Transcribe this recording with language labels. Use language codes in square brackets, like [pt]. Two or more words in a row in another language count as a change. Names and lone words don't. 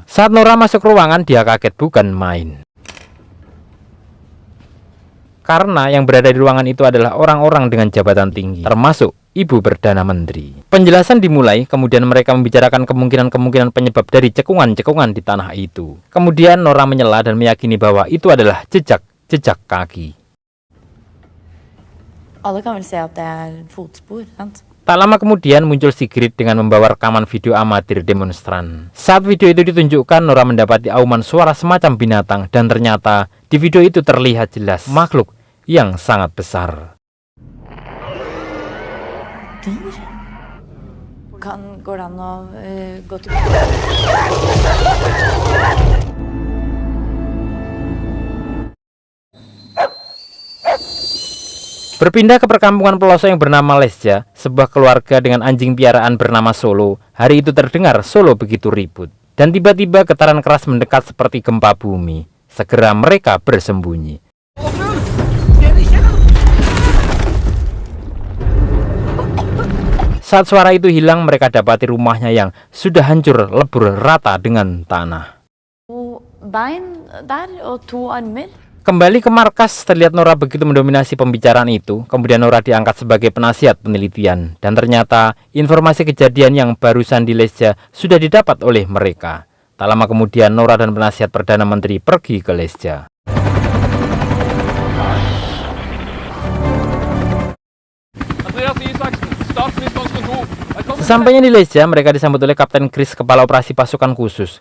[id] Saat Nora masuk ruangan, dia kaget bukan main. Karena yang berada di ruangan itu adalah orang-orang dengan jabatan tinggi, termasuk Ibu Perdana Menteri. Penjelasan dimulai, kemudian mereka membicarakan kemungkinan-kemungkinan penyebab dari cekungan-cekungan di tanah itu. Kemudian Nora menyela dan meyakini bahwa itu adalah jejak kaki. [no] Alle kan vel se at det er fotspor, sant? [id] Tak lama kemudian muncul Sigrid dengan membawa rekaman video amatir demonstran. Saat video itu ditunjukkan, Nora mendapati auman suara semacam binatang dan ternyata di video itu terlihat jelas makhluk yang sangat besar. [no] Går det an å gå til [id] Berpindah ke perkampungan pelosok yang bernama Lesja, sebuah keluarga dengan anjing piaraan bernama Solo. Hari itu terdengar Solo begitu ribut. Dan tiba-tiba getaran keras mendekat seperti gempa bumi. segera mereka bersembunyi. Saat suara itu hilang, mereka dapati rumahnya yang sudah hancur lebur rata dengan tanah. [no] To bein der og 2 armer. [id] Kembali ke markas, terlihat Nora begitu mendominasi pembicaraan itu. Kemudian Nora diangkat sebagai penasihat penelitian. Dan ternyata informasi kejadian yang barusan di Lesja sudah didapat oleh mereka. Tak lama kemudian Nora dan penasihat Perdana Menteri pergi ke Lesja. Sesampainya di Lesja, mereka disambut oleh Kapten Chris, kepala operasi pasukan khusus.